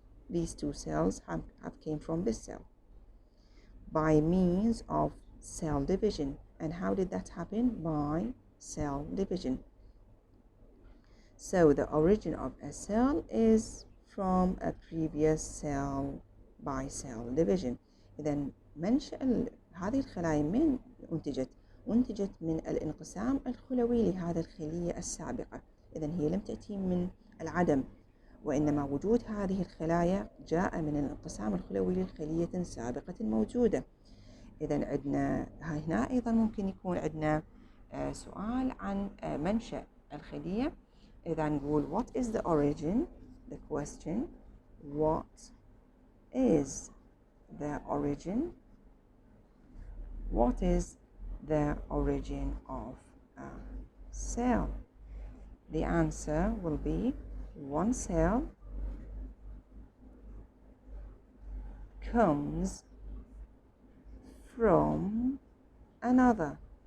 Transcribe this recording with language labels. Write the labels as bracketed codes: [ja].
[en] These two cells have came from this cell by means of cell division. And how did that happen? By cell division. So the origin of a cell is from a previous cell by cell division. [ar] إذا منشأ هذه الخلايا من أنتجت من الانقسام الخلوي لهذه الخلية السابقة. إذا هي لم تأتي من العدم، وإنما وجود هذه الخلايا جاء من الانقسام الخلوي للخلية سابقة موجودة. إذا عندنا هنا أيضا ممكن يكون عندنا سؤال عن منشأ الخلية. إذا نقول [en] what is the origin? The question, what is the origin? What is the origin of a cell? The answer will be one cell comes from another.